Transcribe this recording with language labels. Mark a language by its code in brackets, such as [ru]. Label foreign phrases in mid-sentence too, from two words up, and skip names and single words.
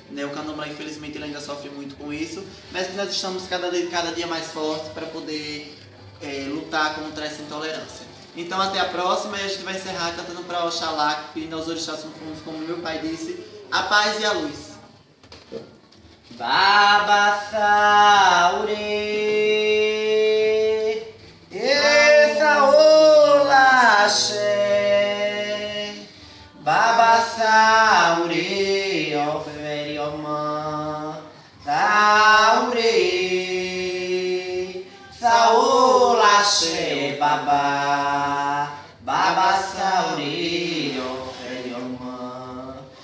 [pt] O candomblé, infelizmente, ele ainda sofre muito com isso, mas que nós estamos cada dia mais fortes para poder lutar contra essa intolerância. Então até a próxima, e a gente vai encerrar cantando para Oxalá, pedindo aos orixás funfuns, como meu pai disse, a paz e a luz. [yo] Babassaurê, essa olaxé, Babassaurê, ofere omã, saurê, saolaxé, babá, Babassaurê, ofere omã,